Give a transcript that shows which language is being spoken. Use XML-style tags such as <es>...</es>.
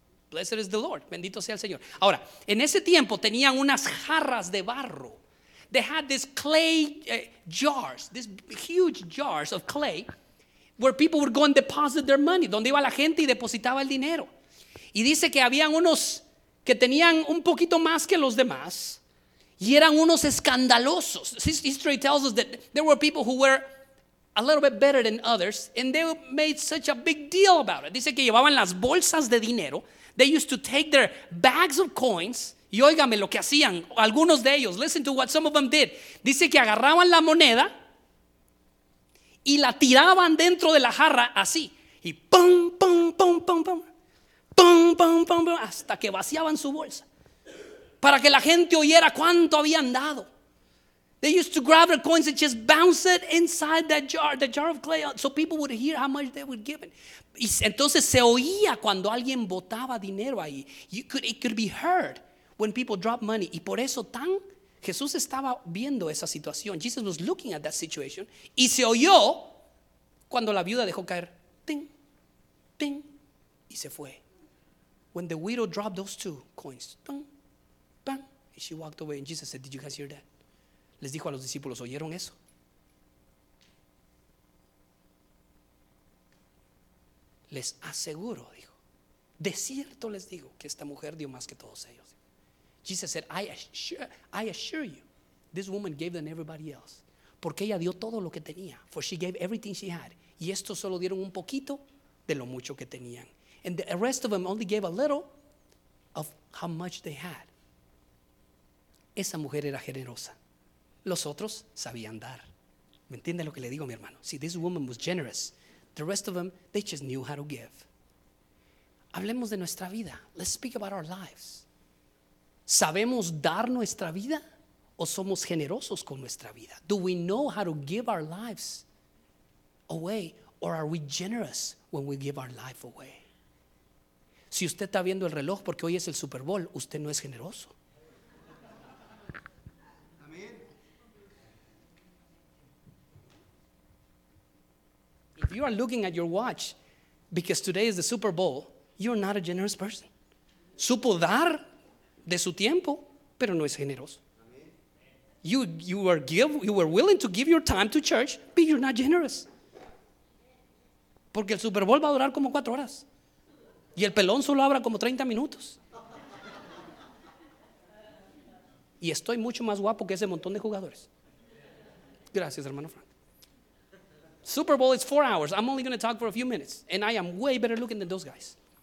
<en>Blessed is the Lord.</en> <es>Bendito sea el Señor. Ahora, en ese tiempo tenían unas jarras de barro.</es> <en>They had these clay jars, these huge jars of clay, where people would go and deposit their money.</en> <es>Donde iba la gente y depositaba el dinero. Y dice que habían unos que tenían un poquito más que los demás. Y eran unos escandalosos.</es> <en>History tells us that there were people who were a little bit better than others, and they made such a big deal about it.</en> <es>Dice que llevaban las bolsas de dinero.</es> <en>They used to take their bags of coins.</en> <es>Y óigame lo que hacían algunos de ellos.</es> <en>Listen to what some of them did.</en> <es>Dice que agarraban la moneda y la tiraban dentro de la jarra así. Y pum, pum, pum, pum, pum. Pum, pum, pum, pum. Hasta que vaciaban su bolsa. Para que la gente oyera cuánto habían dado.</es> <en>They used to grab their coins and just bounce it inside that jar of clay, so people would hear how much they were given.</en> <es>Y entonces se oía cuando alguien botaba dinero ahí.</es> <en>It could be heard when people drop money.</en> <es>Y por eso Jesús estaba viendo esa situación.</es> <en>Jesus was looking at that situation.</en> <es>Y se oyó cuando la viuda dejó caer.</es> <en>Ting, ting.</en> <es>Y se fue.</es> <en>When the widow dropped those two coins. Ting. And she walked away and Jesus said, did you guys hear that?</en> <es>Les dijo a los discípulos, ¿oyeron eso? Les aseguro, dijo, de cierto les digo que esta mujer dio más que todos ellos.</es> <en>Jesus said, I assure you, this woman gave than everybody else.</en> <es>Porque ella dio todo lo que tenía.</es> <en>For she gave everything she had.</en> <es>Y estos solo dieron un poquito de lo mucho que tenían.</es> <en>And the rest of them only gave a little of how much they had.</en> <es>Esa mujer era generosa. Los otros sabían dar. ¿Me entiende lo que le digo, mi hermano?</es> <en>See, this woman was generous. The rest of them, they just knew how to give.</en> <es>Hablemos de nuestra vida.</es> <en>Let's speak about our lives.</en> <es>¿Sabemos dar nuestra vida o somos generosos con nuestra vida?</es> <en>Do we know how to give our lives away Or are we generous when we give our life away?</en> <es>Si usted está viendo el reloj porque hoy es el Super Bowl, usted no es generoso.</es> <en>If you are looking at your watch because today is the Super Bowl, you're not a generous person.</en> <es>Supo dar de su tiempo, pero no es generoso.</es> <en>You were willing to give your time to church, but you're not generous.</en> <es>Porque el Super Bowl va a durar como 4 horas. Y el pelón solo abra como 30 minutos. Y estoy mucho más guapo que ese montón de jugadores. Gracias, hermano Frank.</es> <en>Super Bowl is 4 hours. I'm only going to talk for a few minutes. And I am way better looking than those guys.</en>